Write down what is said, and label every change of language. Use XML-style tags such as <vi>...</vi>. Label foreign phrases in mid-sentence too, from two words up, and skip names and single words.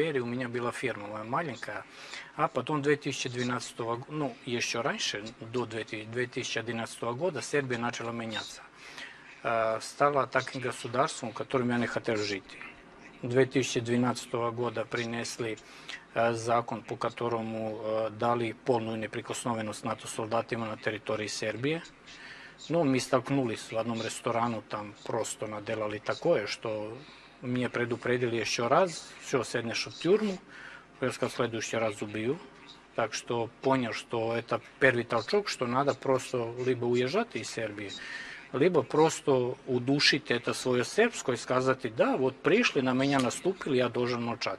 <ru>У меня была фирма моя маленькая. А потом 2012 года, еще раньше, до 2011 года, Сербия начала меняться. Стала таким государством, в котором я не хотел жить. 2012 года принесли закон, по которому дали полную неприкосновеnost</ru> <sr>NATO soldatima na teritoriji Serbije.</sr> <ru>Mi столкнулись в одном ресторане, там просто наделали такое, что меня предупредили еще раз, все, седнешь в тюрьму, я сказал, в следующий раз убью. Так что понял, что это первый толчок, что надо просто либо уезжать из Сербии, либо просто удушить это свое сербское и сказать, да, вот пришли, на меня наступили, я должен молчать.</ru>